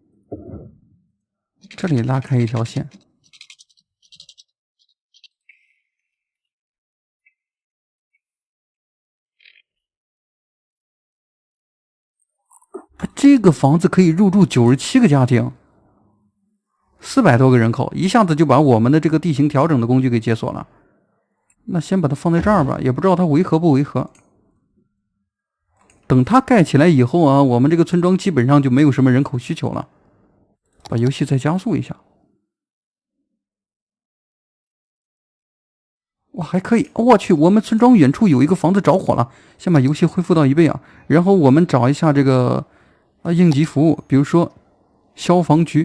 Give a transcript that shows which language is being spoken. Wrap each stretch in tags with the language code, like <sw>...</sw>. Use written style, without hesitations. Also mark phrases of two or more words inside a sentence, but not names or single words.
<zh>這裡拉開一條線。這個房子可以入住97個家庭。400多個人口，一下子就把我們的這個地形調整的工具給解鎖了。那先把它放在這兒吧，也不知道它違和不違和。等它蓋起來以後啊，我們這個村莊基本上就沒有什麼人口需求了。把遊戲再加速一下。哇，還可以！我去，我们村莊遠處有一個房子着火了。先把遊戲恢復到1倍啊，然後我們找一下這個應急服務，比如說消防局。</zh>